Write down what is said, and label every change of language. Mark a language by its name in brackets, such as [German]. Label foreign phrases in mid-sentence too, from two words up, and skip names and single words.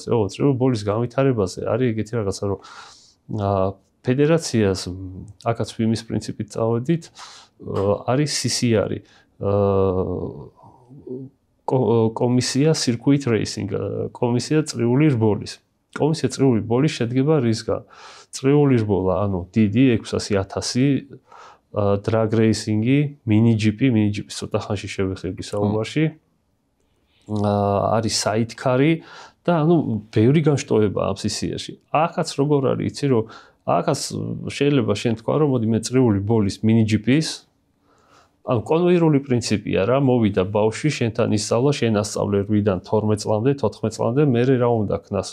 [Georgian] წრიული ბოლის განვითარებაზე არის ეგეთი რაღაცა, რომ ფედერაციას აქაც FIM-ის პრინციპით წავედით, არის CCR-ი. კომისია Circuit Racing, კომისია წრიული რბოლის. კომისია წრიული ბოლის შედგება რისგან? წრიული რბოლა, ანუ დიდი 600,000 [English] drag racing-ი, [Georgian] mini GP ცოტა ხანში შევეხები საუბარში. არის sidecar-ი და ბევრი განშტოება ამ CCR-ში. აქაც როგორ არის, იცი რომ აქაც შეიძლება შენ თქვა რომ მოდი მე წრიული ბოლის mini GP-ის კონვეიერული პრინციპია რა, მოვიდა ბავშვი, შენთან ისწავლა, შენ ასწავლე 8-დან 12 წლამდე, 14 წლამდე, მე რა უნდა ქნას?